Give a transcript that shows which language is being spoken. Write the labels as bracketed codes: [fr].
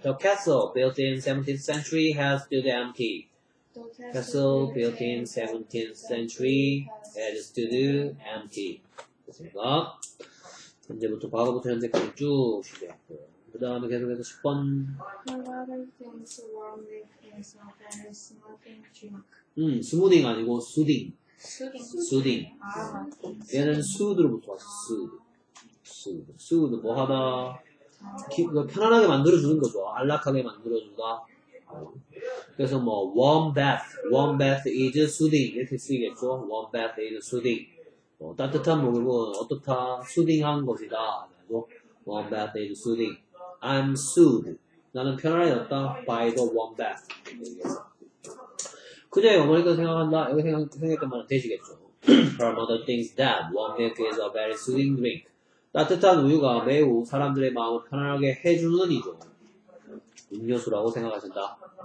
[en] The castle built in 17th century has stood empty. Castle built in 17th century had stood empty. [ko] 됐습니까? 현재부터 과거부터 현재까지 쭉 시작했고요. 그 다음에 계속해서 10번. [en] My mother thinks warm milk is a very smoothing drink. [ko] 스무딩 아니고 수딩. 수딩. 아, 얘는 수드로부터 왔어. 수드 뭐 하다. 편안하게 만들어주는 거죠. 안락하게 만들어준다. 그래서 뭐 [en] warm bath is soothing 이렇게 쓰이겠죠. warm bath is soothing. [ko] 따뜻한 목욕은 어떻다? 수딩한 것이다. [en] warm bath is soothing. I'm soothed. [ko] 나는 편안해졌다. [en] by the warm bath. [ko] 그녀의 어머니가 생각한다. 여기 생각했던 말은 되시겠죠. [en] Her mother thinks that warm milk is a very soothing drink. [ko] 따뜻한 우유가 매우 사람들의 마음을 편안하게 해주는 이죠. 음료수라고 생각하신다.